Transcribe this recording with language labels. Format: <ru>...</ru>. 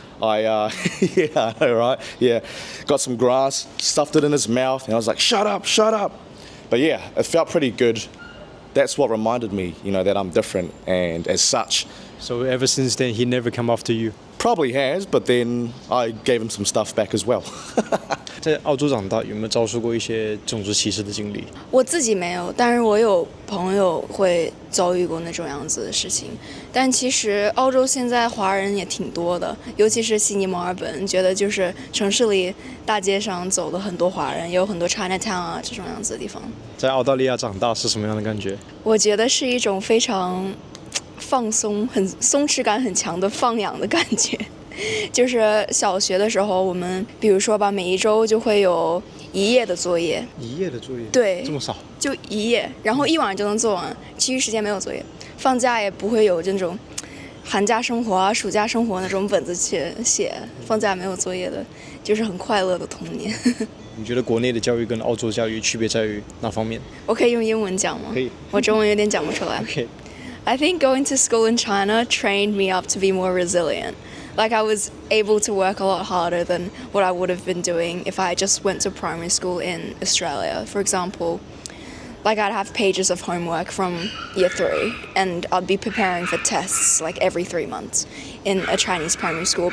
<en>Yeah, I know, right? Yeah. Got some grass, stuffed it in his mouth, and I was like, shut up, shut up. But yeah, it felt pretty good. That's what reminded me, that I'm different, and as such. So ever since then, he never come after you? Probably has, but then I gave him some stuff back as well.</en> <zh>在澳洲长大，有没有遭受过一些种族歧视的经历？我自己没有，但是我有朋友会遭遇过那种样子的事情。但其实澳洲现在华人也挺多的，尤其是悉尼、墨尔本，觉得就是城市里大街上走的很多华人，也有很多 Chinatown 啊这种样子的地方。在澳大利亚长大是什么样的感觉？我觉得是一种非常放松、很松弛感很强的放养的感觉。就是小学的时候，我们比如说吧，每一周就会有1页的作业。 1页的作业？对，这么少？就1页，然后一晚上就能做完，其余时间没有作业。放假也不会有这种寒假生活啊、暑假生活那种本子去写，放假没有作业的，就是很快乐的童年。你觉得国内的教育跟澳洲教育区别在于哪方面？我可以用英文讲吗？可以。我中文有点讲不出来。</zh> <en>Okay. I think going to school in China trained me up to be more resilient. Like I was able to work a lot harder than what I would have been doing if I just went to primary school in Australia. For example, like I'd have pages of homework from year 3 and I'd be preparing for tests like every 3 months in a Chinese primary school.</en>